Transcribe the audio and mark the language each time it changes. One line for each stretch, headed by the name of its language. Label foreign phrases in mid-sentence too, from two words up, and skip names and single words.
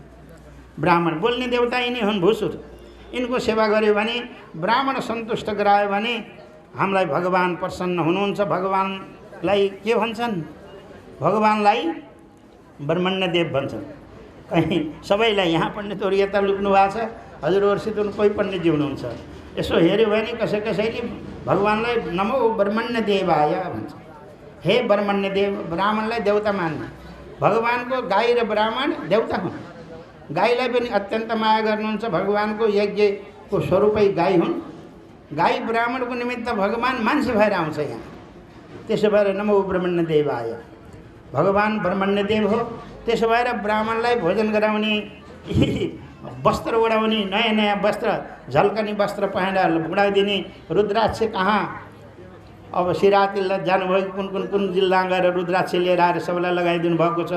Nepali: ब्राह्मण बोल्ने देवता यिनी हुन्, भुसुर। इनको सेवा गर्यो भने, ब्राह्मण सन्तुष्ट गरायो भने हामीलाई भगवान् प्रसन्न हुनुहुन्छ। भगवान्लाई के भन्छन्? भगवान्लाई ब्रह्मण्य देव भन्छन्। कहीँ सबैलाई यहाँ पण्डितहरू यता लुक्नु भएको छ, हजुरहरूसित कोही पण्डितजी हुनुहुन्छ। यसो हेऱ्यो भने कसैले भगवान्लाई
Sanskrit: नमो ब्रह्मण्य देवाय
Nepali: भन्छ। हे ब्रह्मण्य देव, ब्राह्मणलाई देवता मान्ने। भगवानको गाई र ब्राह्मण देवता हुन्। गाईलाई पनि अत्यन्त माया गर्नुहुन्छ। भगवानको यज्ञको स्वरूपै गाई हुन्। गाई ब्राह्मणको निमित्त भगवान् मान्छे भएर आउँछ यहाँ। त्यसो भएर
Sanskrit: नमो ब्रह्मण्य देवाय,
Nepali: भगवान् ब्रह्मण्य देव हो। त्यसो भएर ब्राह्मणलाई भोजन गराउने, वस्त्र ओढाउने, नयाँ नयाँ वस्त्र, झल्कने वस्त्र पहिरेर उडाइदिने। रुद्राक्ष कहाँ अब सिरातिल्ला जानुभयो, कुन जिल्ला गएर रुद्राक्ष लिएर आएर सबैलाई लगाइदिनु भएको छ।